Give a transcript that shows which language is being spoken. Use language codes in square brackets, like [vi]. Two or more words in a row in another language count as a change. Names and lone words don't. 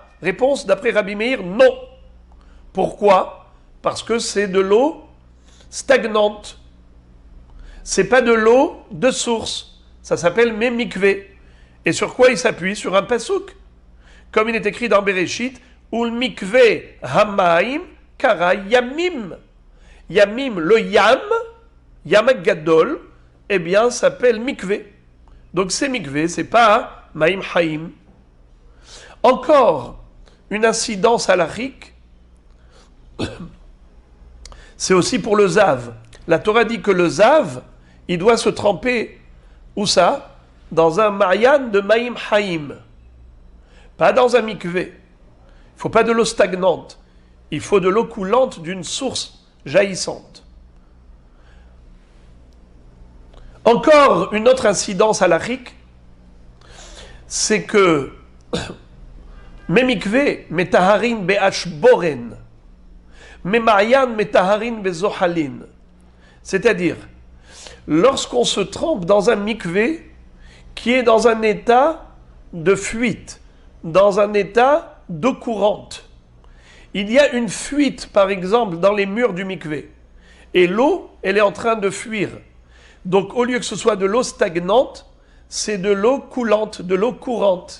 [fr] Réponse d'après Rabbi Meir, non. Pourquoi? Parce que c'est de l'eau stagnante. C'est pas de l'eau de source. Ça s'appelle memikvé. Et sur quoi il s'appuie? Sur un pasouk. Comme il est écrit dans Bereshit, [he] ולמקוה המים קרא ימים. [fr] Yamim, le [he] ים גדול, [fr] eh bien, s'appelle mikvé. Donc c'est mikvé, c'est pas [he] מים חיים. [fr] Encore une incidence halachique, c'est aussi pour le zav. La Torah dit que le zav, il doit se tremper, où ça? Dans un ma'yan de [he] מים חיים. [fr] Pas dans un mikvé. Il ne faut pas de l'eau stagnante. Il faut de l'eau coulante d'une source jaillissante. Encore une autre incidence halachique, c'est que [he] מקוה מטהרין באשבורן מעין מטהרין בזוחלין. [fr] C'est-à-dire, lorsqu'on se trempe dans un mikvé qui est dans un état de fuite, dans un état d'eau courante. Il y a une fuite, par exemple, dans les murs du mikvé. Et l'eau, elle est en train de fuir. Donc, au lieu que ce soit de l'eau stagnante, c'est de l'eau coulante, de l'eau courante.